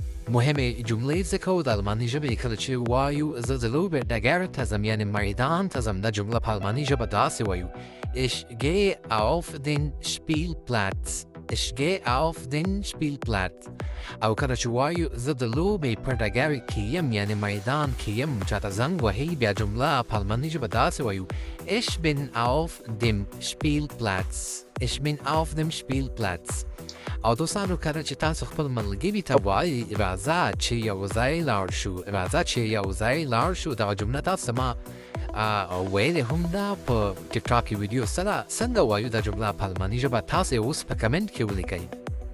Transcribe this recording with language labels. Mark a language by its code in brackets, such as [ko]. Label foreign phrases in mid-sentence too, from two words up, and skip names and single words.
[ps] مهمه جملې ځکه د الماني ژبې کله چې وایو زه د لوبې ډګر ته ځم یعنې میدان ته ځم دا جمله په الماني ژبه داسې وایو [de] Ich gehe auf den Spielplatz. Ich gehe auf den Spielplatz. [ps] او کله چې وایو زه د لوبې په ډګر کې یم یعنې میدان کې یم چاته زنګ وهي بیا جمله په الماني ژبه داسې وایو [de] Ich bin auf dem Spielplatz. Ich bin auf dem Spielplatz. [ps] او دوستانو کله چې تاسو خپل ملګري ته وایي راځه چې یو ځای لاړ شو راځه چې یو ځای لاړ شو دغه جمله تاسو ما ویلې هم ده په ټیک ټاک ویډیو سره څنګه وایو دا جمله په الماني ژبه تاسو یې اوس په کمنټ کې ولیکئ